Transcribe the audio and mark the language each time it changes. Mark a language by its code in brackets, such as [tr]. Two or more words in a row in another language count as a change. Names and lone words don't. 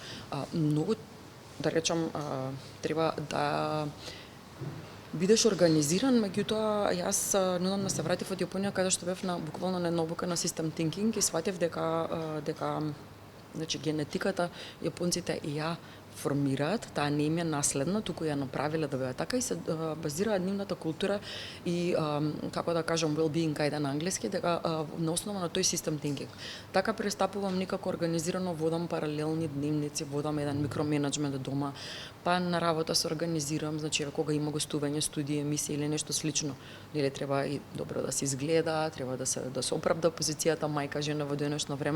[mk] Многу, да речам, треба да бидеш организиран, меѓутоа јас нудам да се вратив од Јапонија каде што бев на буквално на една обука на [en] System Thinking [mk] и сватев дека значи генетиката јапонците ја формираат, таа не им е наследна, туку ја направиле да биде така и се базираат нивната култура и како да кажам well-being кај на англиски, дека на основа на тој [en] system thinking. [mk] Така пристапувам некако организирано, водам паралелни дневници, водам еден микроменеджмент дома, па на работа се организирам, значи кога има гостување, студии, емисии или нешто слично, нели треба и добро да се изгледа, треба да се оправда позицијата мајка жена во денешно време.